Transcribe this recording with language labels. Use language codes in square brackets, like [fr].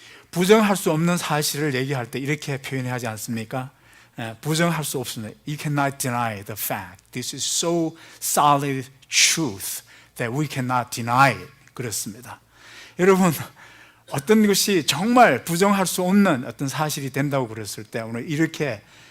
[ko] 부정할 수 없는 사실을 얘기할 때 이렇게 표현하지 않습니까? 부정할 수 없습니다. [en] You cannot deny the fact. This is so solid truth that we cannot deny it. [ko] 그렇습니다. 여러분, 어떤 것이 정말 부정할 수 없는 어떤 사실이 된다고 그랬을 때 오늘 이렇게